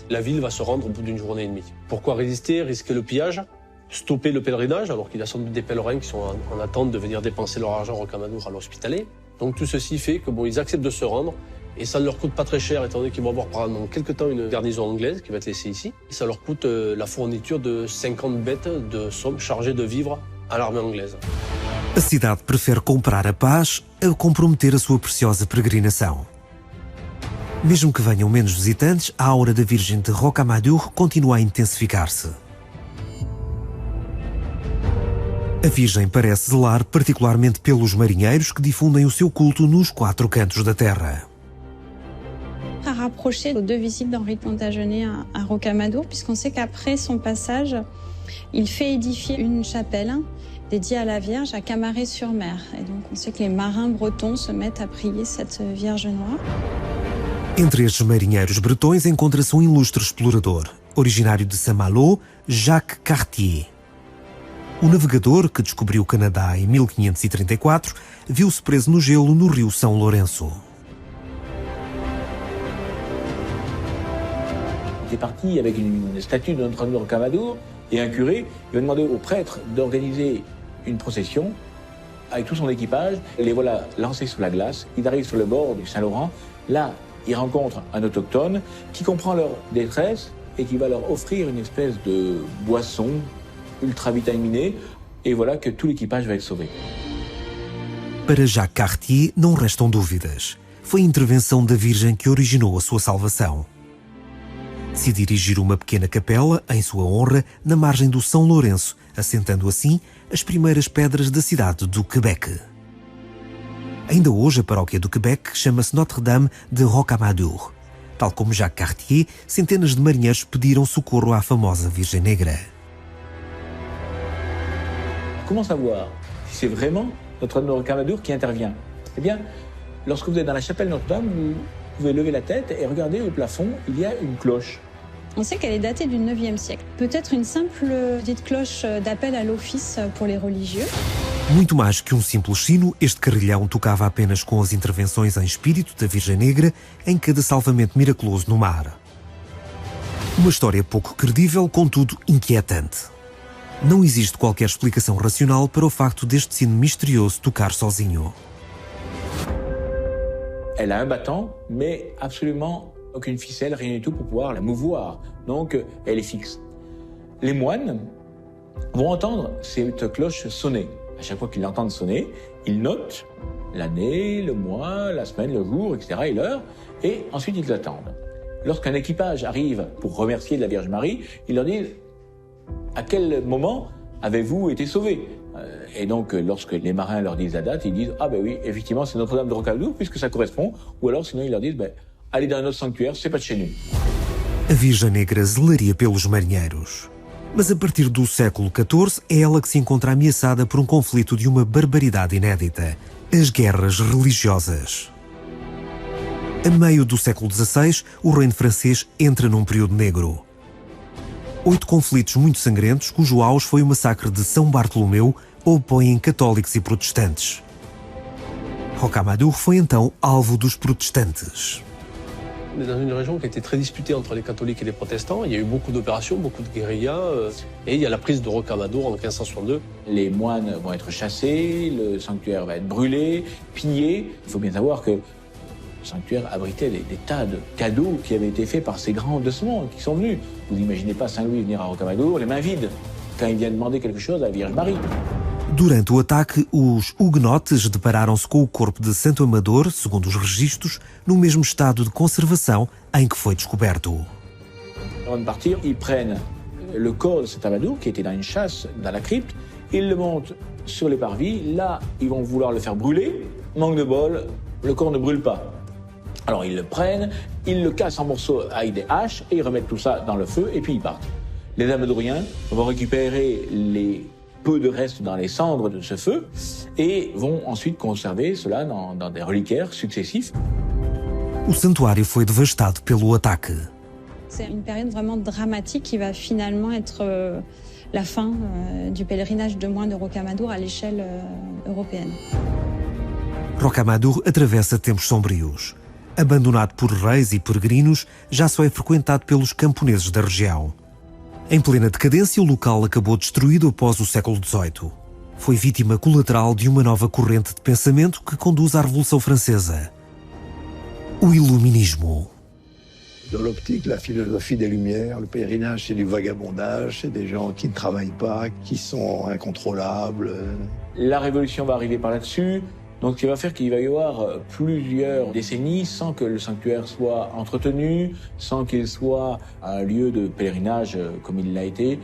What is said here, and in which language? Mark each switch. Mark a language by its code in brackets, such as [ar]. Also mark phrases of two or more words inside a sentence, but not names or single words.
[fr] La ville va se rendre au bout d'une journée et demie. Pourquoi résister, risquer le pillage, stopper le pèlerinage, alors qu'il y a sans doute des pèlerins qui sont en attente de venir dépenser leur argent à Rocamadour à l'Hospitalet. Donc tout ceci fait que ils acceptent de se rendre et ça ne leur coûte pas très cher étant donné qu'ils vont avoir pendant quelques temps une garnison anglaise qui va être laissée ici. Et ça leur coûte la fourniture de 50 bêtes de sommes chargées de vivres à l'armée anglaise. [pt] A cidade prefere comprar a paz a comprometer a sua preciosa peregrinação. Mesmo que venham menos visitantes, a aura da Virgem de Rocamadour continua a intensificar-se. A Virgem parece zelar particularmente pelos marinheiros que difundem o seu culto nos 4 cantos da terra. [fr] À rapprocher aux 2 visites d'Henri de Plantagenet à Rocamadour, puisqu'on sait qu'après son passage, il fait édifier une chapelle dédiée à la Vierge à Camaret-sur-Mer. Et donc on sait que les marins bretons se mettent à prier cette Vierge Noire. [pt] Entre estes marinheiros bretões encontra-se um ilustre explorador, originário de Saint-Malo, Jacques Cartier. O navegador, que descobriu o Canadá em 1534, viu-se preso no gelo no rio São Lourenço. [fr] Il est parti avec une statue de Notre-Dame de Rocamadour et un curé. Il a demandé au prêtre d'organiser une procession avec tout son équipage. Les voilà lancés sous la glace. Ils arrivent sur le bord du Saint-Laurent. Là, ils rencontrent un autochtone qui comprend leur détresse et qui va leur offrir une espèce de boisson ultra vitaminée. Et voilà que tout l'équipage va être sauvé. [pt] Para Jacques Cartier não restam dúvidas. Foi a intervenção da Virgem que originou a sua salvação. Decide dirigir uma pequena capela, em sua honra, na margem do São Lourenço, assentando assim as primeiras pedras da cidade do Quebec. Ainda hoje a paróquia do Quebec chama-se Notre-Dame de Rocamadour. Tal como Jacques Cartier, centenas de marinheiros pediram socorro à famosa Virgem Negra. [fr] Comment savoir si c'est vraiment Notre-Dame de Rocamadour qui intervient? Eh bien, lorsque vous êtes dans la chapelle Notre-Dame, vous pouvez lever la tête et regarder au plafond, il y a une cloche. On sait qu'elle est datée du 9e siècle. Peut-être une simple petite cloche d'appel à l'office pour les religieux. [pt] Muito mais que simples sino, este carrilhão tocava apenas com as intervenções em espírito da Virgem Negra em cada salvamento miraculoso no mar. Uma história pouco credível, contudo inquietante. Não existe qualquer explicação racional para o facto deste sino misterioso tocar sozinho. [fr] Elle a un battant, mais absolument aucune ficelle, rien du tout pour pouvoir la mouvoir. Donc, elle est fixe. Les moines vont entendre cette cloche sonner. À chaque fois qu'ils l'entendent sonner, ils notent l'année, le mois, la semaine, le jour, etc. et l'heure, et ensuite ils attendent. Lorsqu'un équipage arrive pour remercier la Vierge Marie, ils leur disent « À quel moment avez-vous été sauvés ?» Et donc, lorsque les marins leur disent la date, ils disent « Ah ben oui, effectivement, c'est Notre-Dame de Rocamadour, puisque ça correspond. » Ou alors, sinon, ils leur disent « Allez dans un autre sanctuaire, c'est pas de chez nous. » [pt] A Virgem Negra zelaria pelos marinheiros. Mas a partir do século XIV é ela que se encontra ameaçada por um conflito de uma barbaridade inédita: as guerras religiosas. A meio do século XVI, o reino francês entra num período negro. 8 conflitos muito sangrentos, cujo auge foi o massacre de São Bartolomeu, opõem católicos e protestantes. Rocamadour foi então alvo dos protestantes. [fr] On est dans une région qui a été très disputée entre les catholiques et les protestants. Il y a eu beaucoup d'opérations, beaucoup de guérillas. Et il y a la prise de Rocamadour en 1562. Les moines vont être chassés, le sanctuaire va être brûlé, pillé. Il faut bien savoir que le sanctuaire abritait des tas de cadeaux qui avaient été faits par ces grands de ce monde qui sont venus. Vous n'imaginez pas Saint-Louis venir à Rocamadour les mains vides quand il vient demander quelque chose à la Vierge Marie. [pt] Durante o ataque, os huguenotes depararam-se com o corpo de Santo Amador, segundo os registros, no mesmo estado de conservação em que foi descoberto. [fr] Avant de partir, ils prennent le corps de Saint Amador, qui était dans une chasse dans la crypte, ils le montent sur les parvis. Là, ils vont vouloir le faire brûler. Manque de bol, le corps ne brûle pas. Alors ils le prennent, ils le cassent en morceaux avec des haches et ils remettent tout ça dans le feu et puis ils partent. Les Amadoriens vont récupérer les peu de restes dans les cendres de ce feu et vont ensuite conserver cela dans des reliquaires successifs. [pt] O santuário foi devastado pelo ataque. [fr] C'est une période vraiment dramatique qui va finalement être la fin du pèlerinage de moines de Rocamadour à l'échelle européenne. [pt] Rocamadour atravessa tempos sombrios. Abandonado por reis e peregrinos, já só é frequentado pelos camponeses da região. Em plena decadência, o local acabou destruído após o século XVIII. Foi vítima colateral de uma nova corrente de pensamento que conduz à Revolução Francesa: o Iluminismo. [fr] Dans l'optique, la philosophie des Lumières, le pèlerinage, c'est du vagabondage, c'est des gens qui ne travaillent pas, qui sont incontrôlables. La Révolution va arriver par là-dessus. Donc, ce qui va faire qu'il va y avoir plusieurs décennies sans que le sanctuaire soit entretenu, sans qu'il soit un lieu de pèlerinage comme il l'a été.